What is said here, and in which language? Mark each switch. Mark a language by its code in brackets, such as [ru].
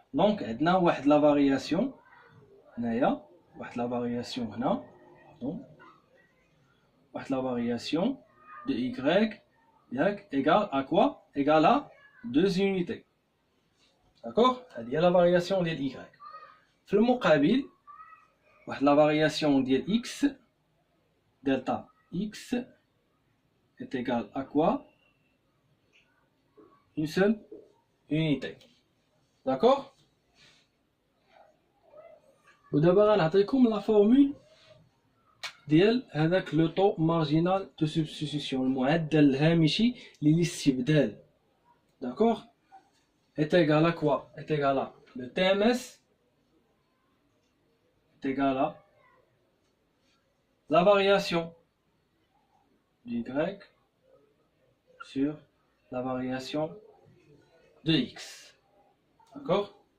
[ar] دونك عندنا واحد لا فارياسيون هنايا واحد لا فارياسيون هنا دونك واحد لا فارياسيون de Y ياك [fr] égal à quoi égal à 2 unités. [ar] d'accord هذه هي لا فارياسيون ديال Y. في المقابل واحد لا فارياسيون ديال X [fr] delta X est égal à quoi une seule unité. [ar] d'accord ودابا غنعطيكم لا فورمول ديال هذاك [fr] لو طو مارجينال دو سبستيتيوشن [ar] المعدل الهامشي للاستبدال. [fr] d'accord est égal à quoi est égal à le TMS est égal à la variation d'Y sur la variation de X. D'accord?